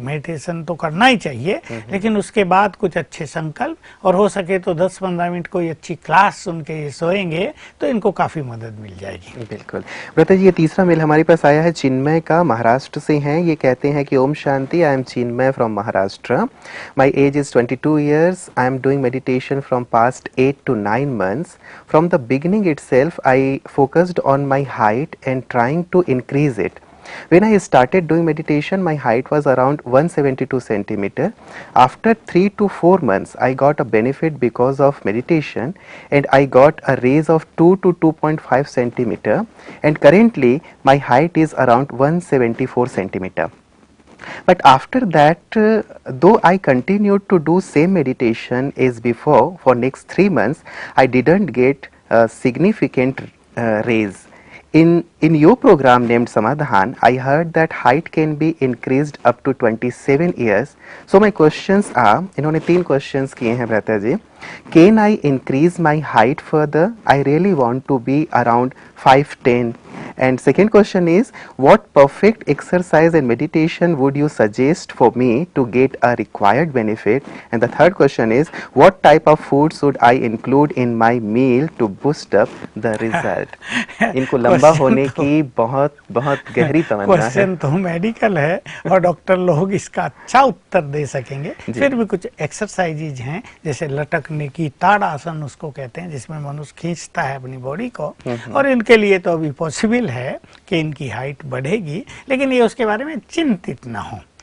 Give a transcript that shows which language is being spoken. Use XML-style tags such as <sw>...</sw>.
<hi>Meditation तो करना ही चाहिए, लेकिन उसके बाद कुछ अच्छे संकल्प, और हो सके तो 10-15 मिनट कोई अच्छी क्लास सुन के ये सोएंगे तो इनको काफ़ी मदद मिल जाएगी। बिल्कुल। ब्रता जी, ये तीसरा मेल हमारे पास आया है चिन्मय का, महाराष्ट्र से हैं। ये कहते हैं कि Om Shanti,</hi> <en>I am Chinmay from Maharashtra. My age is 22 years. I am doing meditation from past 8 to 9 months. From the beginning itself, I focused on my height and trying to increase it. When I started doing meditation, my height was around 172 centimeter. After 3 to 4 months, I got a benefit because of meditation, and I got a raise of 2 to 2.5 centimeter. And currently, my height is around 174 centimeter. But after that, though I continued to do same meditation as before for next 3 months, I didn't get a significant raise. In your program named Samadhan, I heard that height can be increased up to 27 years. So my questions are,</en> <hi>इन्होंने 3 questions किए हैं भ्राता जी.</hi> <en>Can I increase my height further? I really want to be around 5'10". And second question is, what perfect exercise and meditation would you suggest for me to get a required benefit? And the third question is, what type of food should I include in my meal to boost up the result?</en> <hi>इनको लंबा होने की बहुत बहुत गहरी तमन्ना है। Question तो medical है और डॉक्टर लोग इसका अच्छा उत्तर दे सकेंगे। फिर भी कुछ एक्सरसाइजेज हैं, जैसे लटकने की, ताड़ासन उसको कहते हैं, जिसमें मनुष्य खींचता है अपनी बॉडी को, और इनके लिए तो अभी पॉसिबल है कि इनकी हाइट बढ़ेगी, लेकिन ये उसके बारे में चिंतित ना हो।</hi>